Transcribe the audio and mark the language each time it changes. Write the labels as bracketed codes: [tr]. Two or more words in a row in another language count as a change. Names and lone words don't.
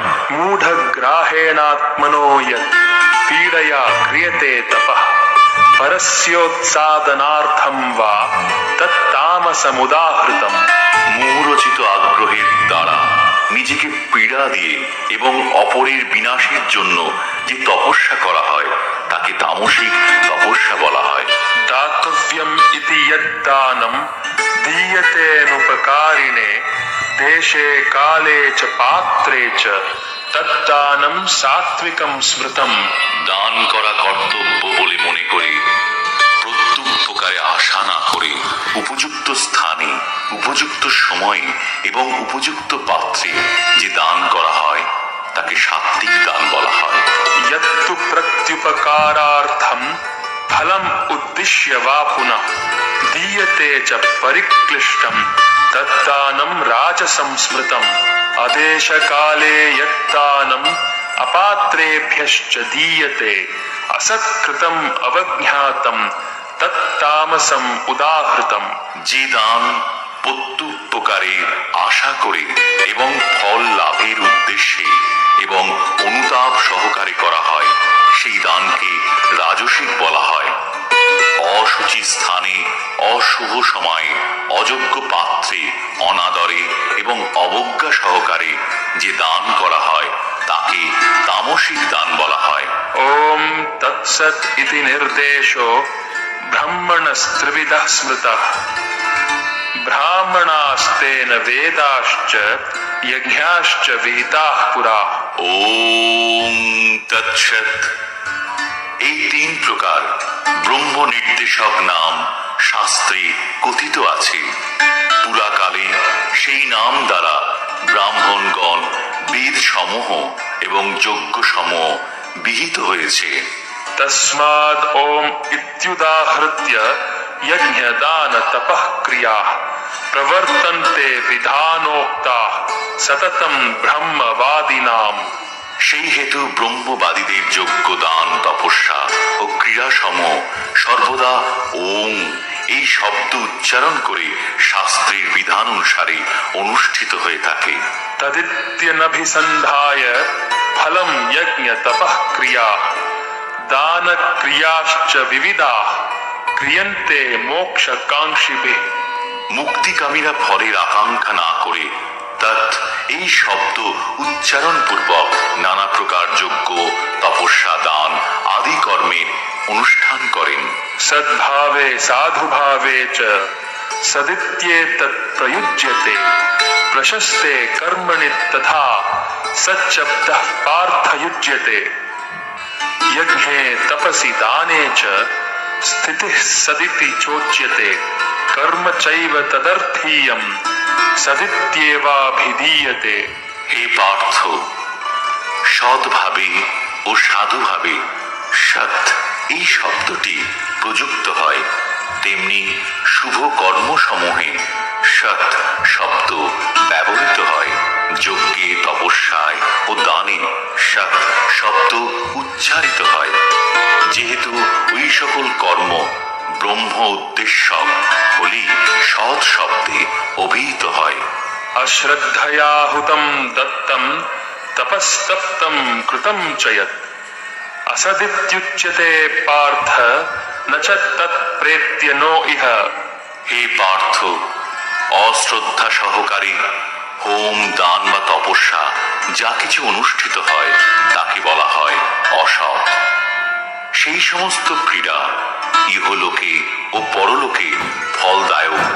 [sa] मूढग्राहेणात्मनो यत् पीडया क्रियते तपः परस्योत्सादनार्थं वा तत्तामसमुदाहृतम्। [bn] মুহুরচিত আগ্রহের দ্বারা নিজেকে পীড়া দিয়ে এবং অপরের বিনাশের জন্য যে তপস্যা করা হয় তাকে তামসিক তপস্যা বলা হয়। [sa] दातव्यम् इति यद्दानं दीयतेऽनुपकारिणे देशे काले च पात्रे च तद्दानं सात्विकं स्मृतम्। [bn] দান করা কর্তব্য বলে মনে করে প্রত্যুপকারে আশা না করে উপযুক্ত স্থানে, উপযুক্ত সময়ে এবং উপযুক্ত পাত্রে যে দান করা হয় তাকে সাত্ত্বিক দান বলা হয়। [sa] यत्तु प्रत्युपकारार्थं फलम् उद्दिश्य वा पुनः दीयते च परिक्लिष्टं तद्दानं राजसं स्मृतम्। अदेशकाले यद्दानम् अपात्रेभ्यश्च दीयते असत्कृतम् अवज्ञातं तत्तामसम् उदाहृतम्। [bn] যে দান প্রত্যুপকারে আশা করে এবং ফল লাভের উদ্দেশ্যে এবং অনুতাপ সহকারে করা হয় সেই দানকে রাজসিক বলা হয়। অসুচি স্থানে, অশুভ সময়ে, অযোগ্য পাত্রে, অনাদরে এবং অবজ্ঞা সহকারে যে দান করা হয় তাকে তামসিক দান বলা হয়। [sa] ॐ तत्सत् इति निर्देशो ब्रह्मणस्त्रिविधः स्मृतः ब्राह्मणास्तेन वेदाश्च यज्ञाश्च विहिताः पुरा। ওম তৎসৎ। [bn] এই তিন প্রকার ব্রহ্ম নির্দেশক নাম শাস্ত্রে কথিত আছে। পুরাকালে সেই নাম দ্বারা ব্রাহ্মণগণ বেদ সমূহ এবং যজ্ঞ সমূহ বিহিত হয়েছে। [sa] तस्माद् ॐ इत्युदाहृत्य यज्ञदान तपः क्रियाः प्रवर्तन्ते विधानोक्ताः सततं ब्रह्मवादिनाम्। [bn] সেই হেতু ব্রহ্মবাদীদের যজ্ঞ, দান, তপস্যা ও ক্রিয়াসমূহ সর্বদা ওম এই শব্দ উচ্চারণ করে শাস্ত্রের বিধান অনুসারে অনুষ্ঠিত হয়ে থাকে। [sa] तदित्यनभिसन्धाय फलं यज्ञ तपः क्रियाः दान क्रियाश्च विविधाः क्रियन्ते मोक्षकाङ्क्षिभिः। [bn] মুক্তিকামীরা ফলের আকাঙ্ক্ষা না করে তৎ এই শব্দ উচ্চারণ পূর্বক নানা প্রকার যজ্ঞ, তপস্যা, দান আদি কর্মের অনুষ্ঠান করেন। [sa] सद्भावे साधुभावे च सदित्येतत् प्रयुज्यते प्रशस्ते कर्मणि तथा सच्शब्दः पार्थयुज्यते यज्ञे तपसि दाने च स्थितिः सदिति चोच्यते कर्म चैव तदर्थीयं सदित्येवाभिधीयते। [bn] হে পার্থ, সৎভাবে ও সাধুভাবে সৎ এই শব্দটি প্রযুক্ত হয়, তেমনি শুভ কর্মসমূহে সৎ শব্দ ব্যবহৃত হয়। যজ্ঞে, তপস্যায় ও দানে সৎ শব্দ উচ্চারিত হয়, যেহেতু ওই সকল কর্ম ব্রহ্ম উদ্দেশ্য হলেই সৎ শব্দে অভিহিত হয়। [sa] अश्रद्धया हुतं दत्तं तपस्तप्तं कृतं च यत् असदित्युच्यते पार्थ न च तत्प्रेत्य नो इह। [bn] হে পার্থ, অশ্রদ্ধা সহকারে হোম, দান বা তপস্যা যা কিছু অনুষ্ঠিত হয় তাকে বলা হয় অসৎ। সেই সমস্ত ক্রীড়া ইহলোকে ও পরলোকে ফলদায়ক